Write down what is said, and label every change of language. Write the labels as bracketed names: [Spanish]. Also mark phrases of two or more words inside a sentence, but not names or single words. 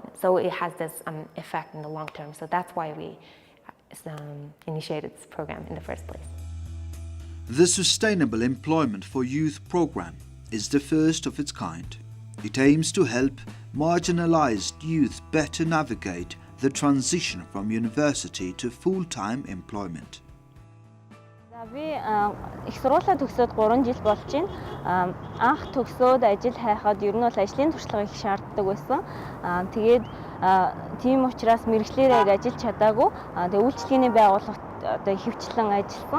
[English] So it has this effect in the long term. So that's why we initiated this program in the first place. The Sustainable Employment for Youth program is the first of its kind. It aims to help marginalized youth better navigate the transition from university to full-time employment. [Mongolian] Би их сургуулаа төгсөөд 3 жил болж байна. Анх төгсөөд ажил хайхад ер нь бол ажлын туршлага их шаарддаг байсан. Тэгээд тийм учраас мэрэгчлэрээ ажиллаж чадаагүй. Тэгээд үйлчлэгээний байгууллагт одоо хөвчлэн ажилласан.